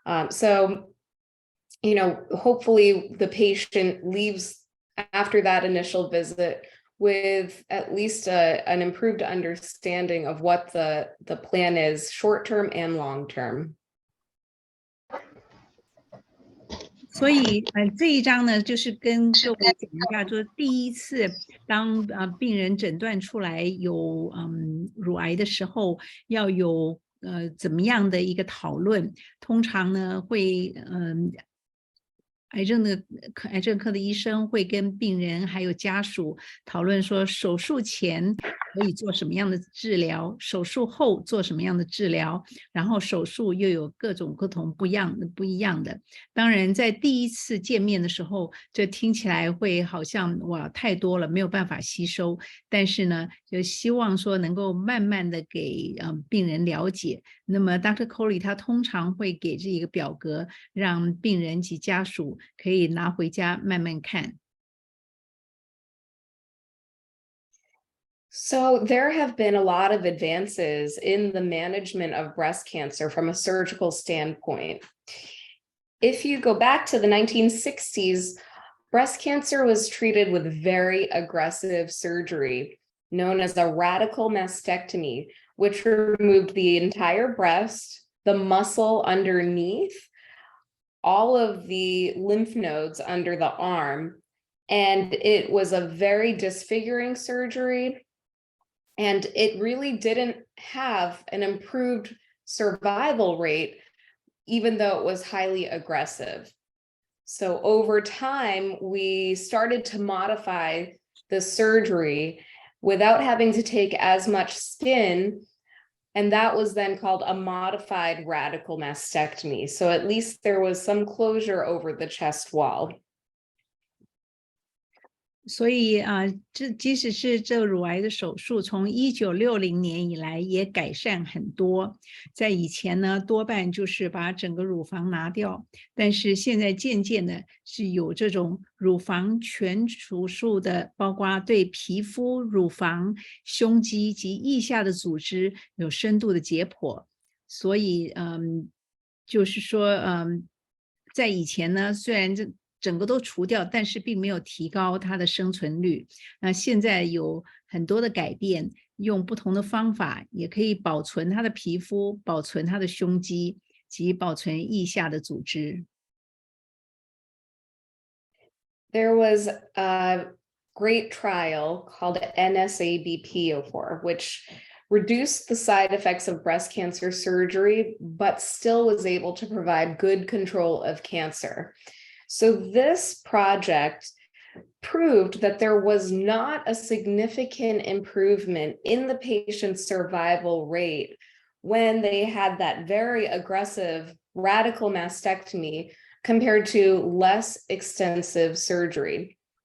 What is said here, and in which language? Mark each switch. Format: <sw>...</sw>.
<en>So, hopefully the patient leaves after that initial visit with at least an improved understanding of what the plan is, short-term and long-term.</en> <zh>所以这一章呢，就是跟各位讲一下，就是第一次当病人诊断出来有乳癌的时候，要有怎么样的一个讨论。通常呢会癌症科的医生会跟病人还有家属讨论说，手术前可以做什么样的治疗，手术后做什么样的治疗，然后手术又有各种不一样的。当然在第一次见面的时候，这听起来会好像哇太多了，没有办法吸收，但是呢就希望说能够慢慢的给病人了解。那么 Dr. Coley 他通常会给这一个表格，让病人及家属可以拿回家慢慢看。</zh> <en>So there have been a lot of advances in the management of breast cancer from a surgical standpoint. If you go back to the 1960s, breast cancer was treated with very aggressive surgery known as a radical mastectomy, which removed the entire breast, the muscle underneath, all of the lymph nodes under the arm, and it was a very disfiguring surgery. And it really didn't have an improved survival rate, even though it was highly aggressive. So over time, we started to modify the surgery without having to take as much skin. And that was then called a modified radical mastectomy. So at least there was some closure over the chest wall.</en> <zh>所以即使是这乳癌的手术，从1960年以来也改善很多。在以前呢，多半就是把整个乳房拿掉，但是现在渐渐的是有这种乳房全手术的，包括对皮肤、乳房、胸肌及腋下的组织有深度的解剖。所以就是说在以前呢，虽然整个都除掉，但是并没有提高它的生存率。那现在有很多的改变，用不同的方法也可以保存它的皮肤，保存它的胸肌及保存腋下的组织。</zh> <en>There was a great trial called NSABP04, which reduced the side effects of breast cancer surgery, but still was able to provide good control of cancer. So this project proved that there was not a significant improvement in the patient's survival rate when they had that very aggressive radical mastectomy compared to less extensive surgery.</en>